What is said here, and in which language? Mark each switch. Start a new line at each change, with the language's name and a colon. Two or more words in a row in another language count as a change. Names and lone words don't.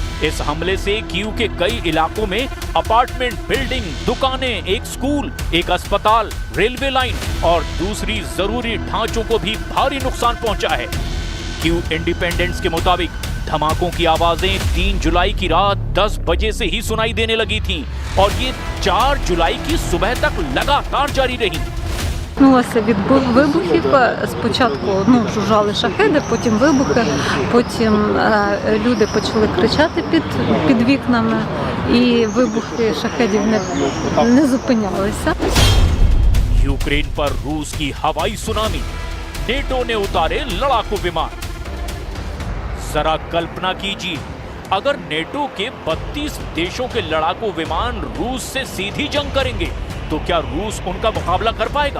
Hindi: इस हमले से कीव के कई इलाकों में
English: apartment building,
Hindi: दुकानें, एक स्कूल, एक अस्पताल,
English: railway line
Hindi: और दूसरी जरूरी ढांचों को भी भारी नुकसान पहुंचा है। कीव इंडिपेंडेंस के मुताबिक धमाकों की आवाजें 3 जुलाई की रात 10 बजे से ही सुनाई देने लगी थीं और ये 4 जुलाई की सुबह तक लगातार जारी रही।
Ukrainian: Почалося від вибухів. Спочатку жужжали шахеди, потім вибухи, потім люди почали кричати під вікнами, і вибухи шахедів не зупинялися.
Hindi: यूक्रेन पर रूस की हवाई सुनामी, नेटो ने उतारे लड़ाकू विमान। जरा कल्पना कीजिए, अगर नेटो के 32 देशों के लड़ाकू विमान रूस से सीधी जंग करेंगे तो क्या रूस उनका मुकाबला कर पाएगा?